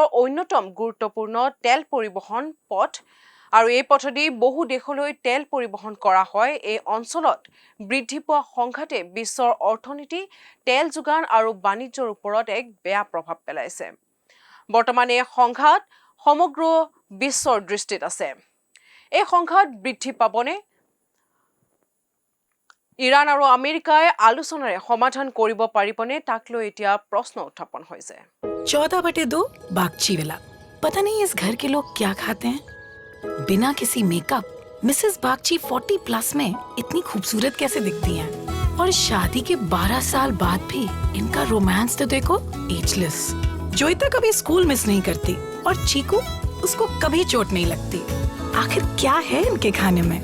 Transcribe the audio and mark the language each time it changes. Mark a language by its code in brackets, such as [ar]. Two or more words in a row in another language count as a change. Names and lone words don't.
[as] অন্যতম গুৰুত্বপূৰ্ণ তেল পৰিবহণ পথ আৰু এই পথেদি বহু দেশলৈ তেল পৰিবহণ কৰা হয় এই অঞ্চলত বৃদ্ধি পোৱা সংঘাতে বিশ্বৰ অৰ্থনীতি তেল যোগান আৰু বাণিজ্যৰ ওপৰত এক বেয়া প্ৰভাৱ পেলাইছে বৰ্তমান এই সংঘাত সমগ্ৰ বিশ্বৰ দৃষ্টিত আছে এই সংঘাত বৃদ্ধি পাবনে ইৰাণ আৰু আমেৰিকাই আলোচনাৰে সমাধান কৰিব পাৰিবনে তাক লৈ এতিয়া প্ৰশ্ন উত্থাপন হৈছে [hi] 14/2 बागची वाला पता नहीं इस घर के लोग क्या खाते हैं बिना किसी मेकअप मिसेस बागची 40+ में इतनी खूबसूरत कैसे दिखती हैं और शादी के 12 साल बाद भी इनका रोमांस तो देखो एजलेस जोईता कभी स्कूल मिस नहीं करती और चीकू उसको कभी चोट नहीं लगती आखिर क्या है इनके खाने में